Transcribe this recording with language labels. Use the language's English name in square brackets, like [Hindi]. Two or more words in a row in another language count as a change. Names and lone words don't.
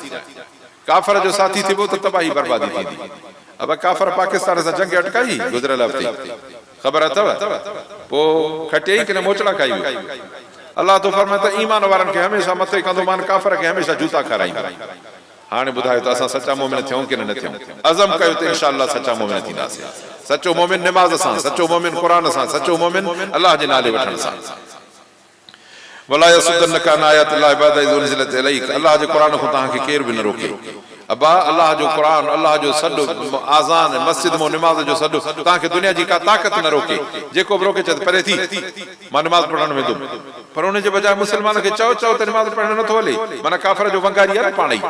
[Sindhi] काफ़र जो साथी थिबो त तबाही बर्बादी थींदी। अब काफ़र पाकिस्तान सां जंग अटकाई गुज़िरियल हफ़्ते, ख़बर अथव, पोइ खटियई कि न मोचड़ा खाई। अल्लाह तो फरमाए त ईमान वारनि खे हमेशह मथे कंदो मान, काफ़र खे हमेशह जूता खाराईंदो। हाणे ॿुधायो त असां सचा मोमिन थियूं कि न थियूं? अज़म कयो त इंशाअल्लाह सचा मोमिन थींदासीं। सचो मोमिन निमाज़ सां, सचो मोमिन क़ुर सां, सचो मोमिन अल्लाह जे नाले वठण सां। [Arabic] ولا يصدنك عن آيات الله بعد إذ أنزلت إليك, [Sindhi] अल्लाह जे क़ुर खां तव्हांखे केर बि न रोके। अबा अल्लाह जो क़ुर, अल्लाह जो सॾु, आज़ान, मस्जिद में निमाज़ जो सॾु तव्हांखे दुनिया जी का ताक़त न रोके। जेको बि रोके चए परे थी, मां निमाज़ पढ़ण वेंदुमि, पर उन जे बजाय मुस्लमान खे चओ त निमाज़ पढ़ण नथो हले, माना काफ़र जो वंगारी आहे न पाण ई।